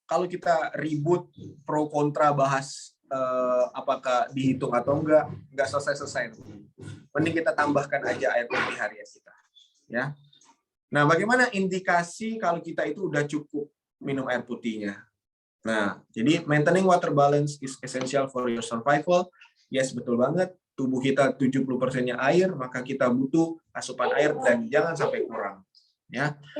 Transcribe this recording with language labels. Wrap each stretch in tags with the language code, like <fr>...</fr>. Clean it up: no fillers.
<id>kalau kita ribut pro kontra bahas apakah dihitung atau enggak selesai-selesai. Mending kita tambahkan aja air putih harian kita, ya. Nah, bagaimana indikasi kalau kita itu udah cukup minum air putihnya? Nah, jadi</id> <en>maintaining water balance is essential for your survival.</en> <id>Yes, betul banget. Tubuh kita 70%-nya air, maka kita butuh asupan air dan jangan sampai kurang, ya.</id>